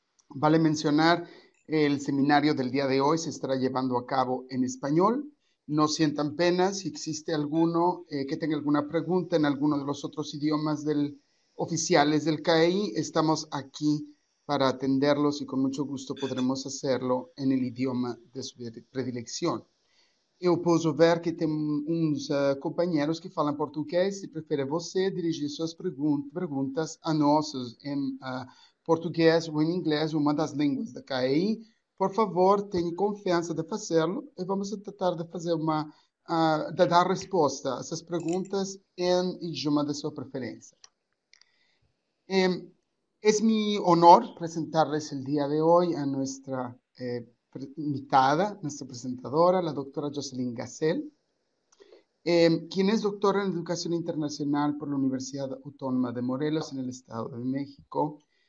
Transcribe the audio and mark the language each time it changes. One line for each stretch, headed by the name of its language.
Spanish: Vale mencionar, el seminario del día de hoy se estará llevando a cabo en español. No sientan pena si existe alguno que tenga alguna pregunta en alguno de los otros idiomas oficiales del CAI. Estamos aquí para atenderlos y con mucho gusto podremos hacerlo en el idioma de su predilección.
Portuguese: Eu posso ver que tem uns companheiros que falam português. Se prefere você dirigir suas perguntas a nós em português ou em inglês, uma das línguas da CAI, por favor, tenha confiança de fazê-lo e vamos tratar de fazer de dar resposta a essas perguntas em idioma de sua preferência.
Spanish: Es mi honor presentarles el día de hoy a nuestra invitada, nuestra presentadora, la doctora Jocelyn Gacel, quien es doctora en Educación Internacional por la Universidad Autónoma de Morelos en el Estado de México.